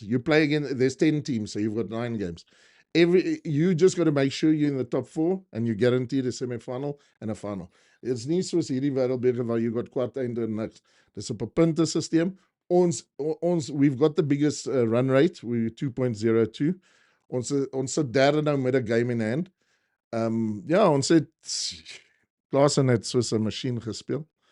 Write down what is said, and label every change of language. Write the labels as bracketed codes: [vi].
[en] You play again, there's 10 teams, so you've got 9 games. You just got to make sure you're in the top 4 and you guaranteed a semi-final and a final. [af] It's nie soos hierdie wêreldbeker waar [en] you got [af] kwarteinde en niks. Dis op 'n puntesysteem. [en] We've got the biggest run rate. We're 2.02. [af] Ons sit derde nou met 'n game in hand. Ja, ons het Klaasen het soos 'n masjien gespeel.